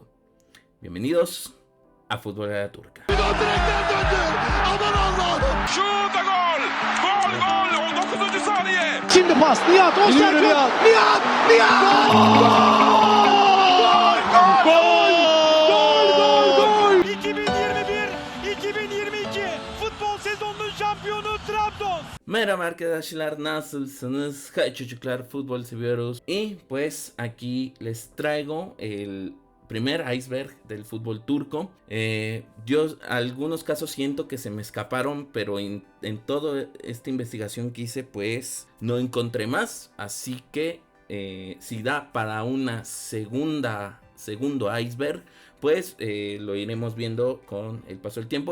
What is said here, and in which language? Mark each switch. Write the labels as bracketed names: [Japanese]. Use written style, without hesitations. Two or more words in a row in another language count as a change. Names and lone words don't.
[Spanish] Bienvenidos a Fútbol a la Turca. [Turkish] Şuta gol! Gol gol! 19. saniye! Şimdi pas. Nihat Öztürk. Nihat! Gol! 2021-2022 futbol sezonunun şampiyonu Trabzon. Merhaba arkadaşlar, nasılsınız? Hey çocuklar, fútbol seviyoruz. [Spanish] Y pues aquí les traigo el primer iceberg del fútbol turco. Yo algunos casos siento que se me escaparon, pero en toda esta investigación que hice pues no encontré más. Así que si da para una segundo iceberg, pues lo iremos viendo con el paso del tiempo.